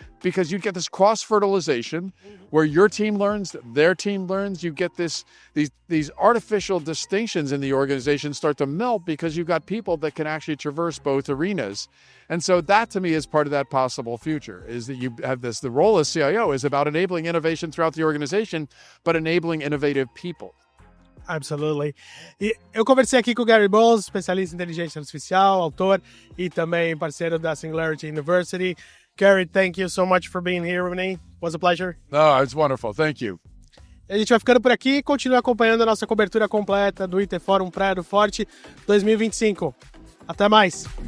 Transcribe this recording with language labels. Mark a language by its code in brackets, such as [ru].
[en] Because you get this cross-fertilization where your team learns, their team learns. You get these artificial distinctions in the organization start to melt because you've got people that can actually traverse both arenas. And so that, to me, is part of that possible future, is that you have the role as CIO is about enabling innovation throughout the organization, but enabling innovative people. Absolutely. [pt] E eu conversei aqui com o Gary Bolles, especialista em inteligência artificial, autor e também parceiro da Singularity University. [en] Gary, thank you so much for being here with me. It was a pleasure. No, it's wonderful. Thank you. [pt] A gente vai ficando por aqui e continua acompanhando a nossa cobertura completa do IT Forum Praia do Forte 2025. Até mais!